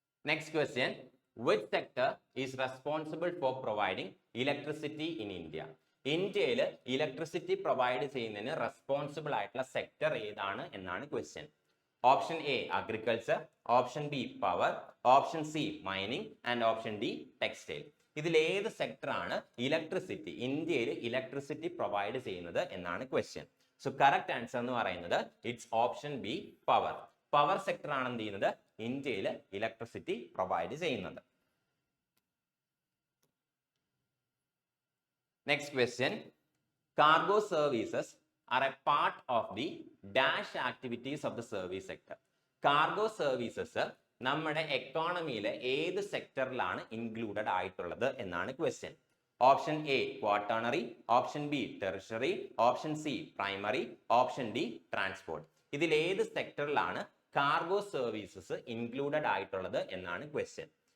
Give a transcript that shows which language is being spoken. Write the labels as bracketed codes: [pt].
[en] Next question, which sector is responsible for providing electricity in India? [ml] ഇന്ത്യയിൽ electricity provide ചെയ്യുന്നതിന് responsible ആയിട്ടുള്ള sector ഏതാണ് എന്നാണ് question. [en] Option A agriculture, option B power, option C mining and option D textile. [ml] ഇതിൽ ഏത് sector ആണ് ഇന്ത്യയിൽ electricity provide ചെയ്യുന്നത് എന്നാണ് ക്വസ്റ്റ്യൻ. സോ കറക്റ്റ് ആൻസർ എന്ന് പറയുന്നത് it's option B power. Power sector ആണ് എന്ത് ചെയ്യുന്നത്, ഇന്ത്യയിൽ ഇലക്ട്രിസിറ്റി പ്രൊവൈഡ് ചെയ്യുന്നത്. [en] Next question, cargo services are a part of the dash activities of the service sector. [ml] Cargo services നമ്മുടെ എക്കോണമിയിലെ ഏത് സെക്ടറിലാണ് ഇൻക്ലൂഡഡ് ആയിട്ടുള്ളത് എന്നാണ് question. [en] Option A quaternary, option B tertiary, option C primary, option D transport. [ml] ഇതിൽ ഏത് സെക്ടറിലാണ് cargo services included ആയിട്ടുള്ളത് എന്നാണ് question.